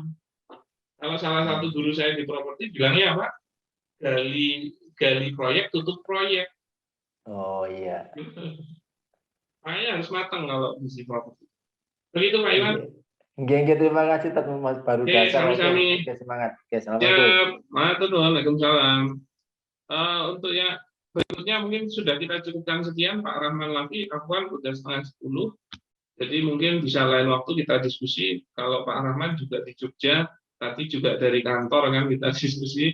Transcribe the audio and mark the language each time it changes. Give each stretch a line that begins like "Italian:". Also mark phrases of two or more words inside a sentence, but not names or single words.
Indonesian: Kalau salah satu guru saya di properti bilangnya apa? Gali proyek, tutup proyek. Oh iya. Makanya harus matang kalau bisnis properti. Begitu Pak Iwan. Nggih, terima kasih teman Mas baru dasar. Sami-sami. Semangat. Oke, assalamualaikum. Waalaikumsalam. Untuk yang berikutnya mungkin sudah kita cukupkan sekian. Pak Rahman Lafi, Afwan udah 9:30. Jadi mungkin bisa lain waktu kita diskusi. Kalau Pak Rahman juga di Jogja, tadi juga dari kantor kan kita diskusi.